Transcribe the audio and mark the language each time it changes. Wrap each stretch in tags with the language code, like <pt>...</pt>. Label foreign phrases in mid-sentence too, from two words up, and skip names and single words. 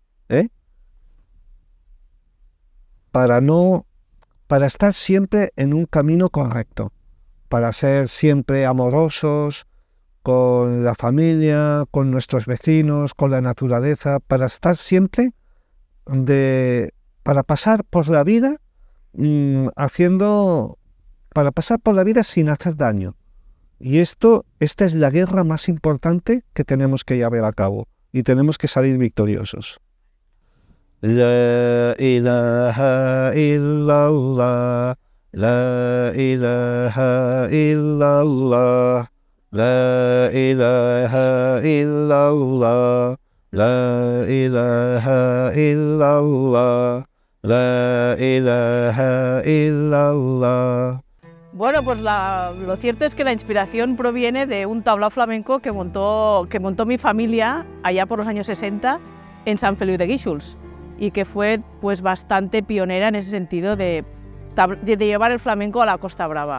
<es>para estar siempre en un camino correcto, para ser siempre amorosos con la familia, con nuestros vecinos, con la naturaleza, para estar siempre para pasar por la vida para pasar por la vida sin hacer daño. Y esta es la guerra más importante que tenemos que llevar a cabo y tenemos que salir victoriosos.</es> <ar>لا إله إلا الله، لا إله إلا الله، لا إله إلا الله، لا إله إلا الله، لا إله إلا الله.</ar> <es>Bueno, pues lo cierto es que la inspiración proviene de un tablao flamenco que montó mi familia allá por los años 60 en Sant Feliu de Guíxols y que fue pues bastante pionera en ese sentido de llevar el flamenco a la Costa Brava.</es>